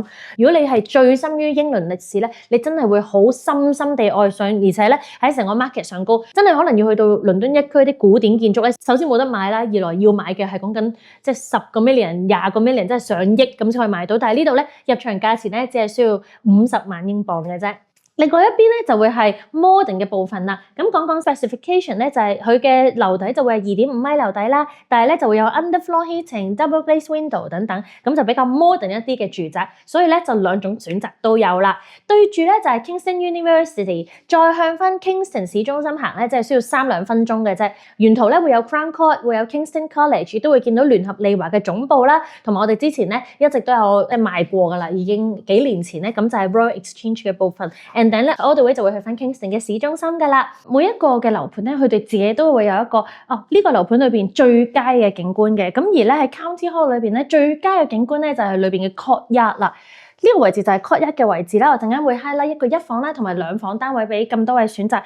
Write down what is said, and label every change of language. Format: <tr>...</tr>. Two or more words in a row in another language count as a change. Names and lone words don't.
<yue>如果你係醉心於英倫歷史咧，你真係會好深深地愛上，而且咧喺成個 market 上高，真係可能要去到倫敦一區啲古典建築咧，首先冇得買啦，二來要買嘅係講緊即係10個 million、20個 million， 即係上億咁先可以買到。但係呢度咧入場價錢咧只係需要50萬英鎊嘅啫。另外一邊咧就會係 modern 嘅部分啦。咁講 specification 咧，就係佢嘅樓底就會係2.5米樓底啦，但係咧就會有</yue> <en>underfloor heating、 double glazed window</en> <yue>等等，咁就比較 modern 一啲嘅住宅。所以咧就2種選擇都有啦。對住咧就係 Kingston University， 再向翻 Kingston 市中心行咧，即係需要3-2分鐘嘅啫。沿途咧會有 Crown Court，會有 Kingston College， 亦都會見到聯合利華嘅總部啦。同埋我哋之前咧一直都有賣過噶啦，已經幾年前咧，咁就係 Royal Exchange 嘅部分。等咧 ，</yue> <en>all the way</en> <yue>就會去翻 Kingston 嘅市中心噶啦。每一個嘅樓盤咧，佢哋自己都會有一個呢個樓盤裏邊最佳嘅景觀嘅。咁而咧喺 County Hall 裏邊咧，最佳嘅景觀咧就係裏邊嘅 courtyard 啦。呢個位置就係 courtyard 嘅位置啦。我陣間會 highlight 一個1房啦，同埋2房單位俾咁多位選擇。</yue>